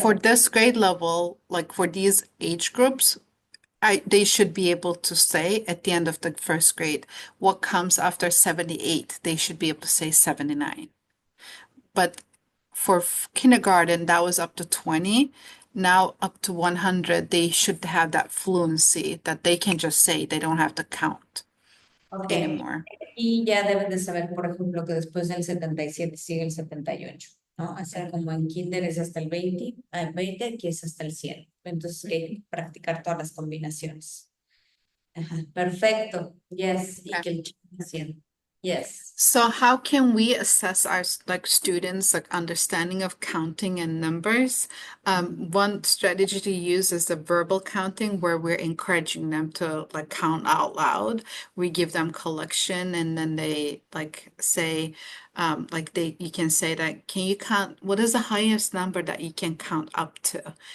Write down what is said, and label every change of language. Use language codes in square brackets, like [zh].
[en] for this grade level, like for these age groups, they should be able to say at the end of the first grade, what comes after 78, they should be able to say 79. But for kindergarten, that was up to 20. Now up to 100, they should have that fluency that they can just say, they don't have to count Ok. anymore. [es] Y ya deben de saber, por ejemplo, que después del 77 sigue el 78, ¿no? Así como en kinder es hasta el 20, aquí es hasta el 100. Entonces hay que practicar todas las combinaciones. Ajá, perfecto. [en] Yes, [es] y que el chico 100. Yes. [en] So how can we assess our students understanding of counting and numbers? One strategy to use is the verbal counting, where we're encouraging them to count out loud. We give them collection, and then they say, you can say that, can you count, what is the highest number that you can count up to?